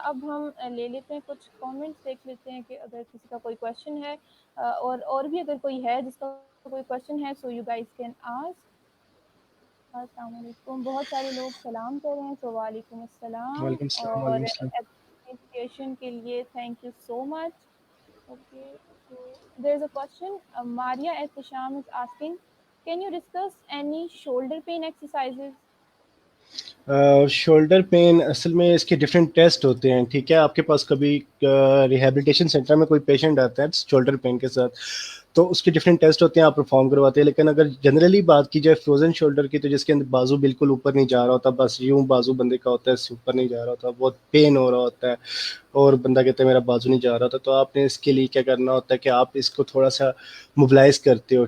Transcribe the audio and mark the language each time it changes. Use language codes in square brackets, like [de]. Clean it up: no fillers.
[ur] اب ہم لے لیتے ہیں کچھ کامنٹس، دیکھ لیتے ہیں کہ اگر کسی کا کوئی کویشچن ہے اور بھی اگر کوئی ہے جس کا کوئی کویشچن ہے [en] So you guys can ask. [ur] السلام علیکم. بہت سارے لوگ سلام کر رہے ہیں، تو وعلیکم السلام. وعلیکم السلام. اور وعلیکم السلام. اپریشیشن کے لیے thank you so much. [en] Okay, so there's a question. Maria Ehtisham is asking, can you discuss any shoulder pain exercises? [ur] Shoulder pain اصل میں اس کے ڈفرینٹ ٹیسٹ ہوتے ہیں. ٹھیک ہے، آپ کے پاس کبھی ریہیبلیٹیشن سینٹر میں کوئی پیشنٹ آتا ہے شولڈر پین کے ساتھ تو اس کے ڈفرینٹ ٹیسٹ ہوتے ہیں، آپ پرفارم کرواتے ہیں. لیکن اگر جنرلی بات کی جائے فروزن شولڈر کی تو جس کے اندر بازو بالکل اوپر نہیں جا رہا ہوتا، بس یوں بازو بندے کا ہوتا ہے، اس سے اوپر نہیں جا رہا ہوتا، بہت پین ہو رہا ہوتا ہے اور بندہ کہتا ہے میرا بازو نہیں جا رہا ہوتا، تو آپ نے اس کے لیے کیا کرنا ہوتا ہے کہ آپ اس کو تھوڑا سا موبلائز کرتے ہو.